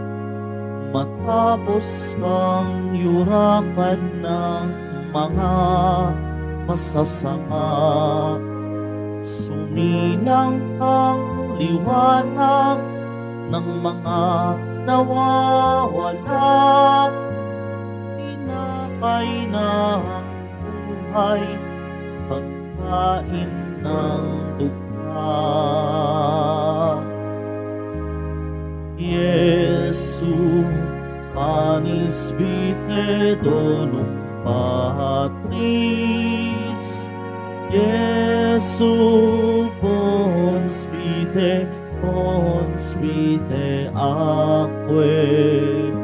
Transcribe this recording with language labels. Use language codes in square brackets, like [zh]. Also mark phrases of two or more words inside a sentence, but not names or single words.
[tl] Matapos kang yurakan ng mga masasama, sumilang ang liwanag ng mga nawawala. Tinapay ng buhay, pagkain ng dukha. [la] Jesu, panis vitae donum Patris. Jesu, pons vitae aquae.